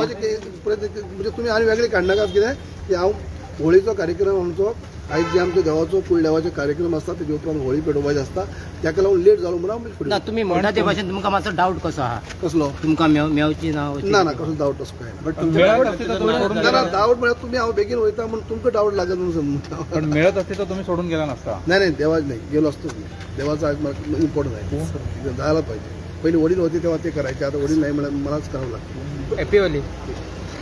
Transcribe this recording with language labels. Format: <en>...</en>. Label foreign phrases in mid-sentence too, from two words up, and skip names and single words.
<kok>म्हणजे तुमी आनी वेगळे काडनाकात कितें की हांव होळीचो कार्यक्रम आमचो आयज जे आमच्या देवाचो कुळदेवाचे कार्यक्रम आसता तेजे उपरांत होळी पेटोवपाची आसता ताका लागून लेट जालो म्हणून हांव फुडें. ना तुमी म्हणटा ते भाशेन तुमकां मातसो डावट कसो आहा? कसलो? तुमकां मेवची ना? ना कसलो डावट तसो काय बट ना डावट म्हळ्यार तुमी हांव बेगीन वयता म्हणून तुमकां डावट लागत म्हणून समजता.</kok> <mr>पण मिळत असते तर तुम्ही सोडून गेला नसता. नाही देवाच नाही गेलो असतोच नाही. देवाचा आज मला इम्पॉर्टंट आहे जायला पाहिजे. पहिले वडील होते तेव्हा ते करायचे आता वडील नाही मला मलाच करावं लागतं.</mr> <en>Happy Holi.</en>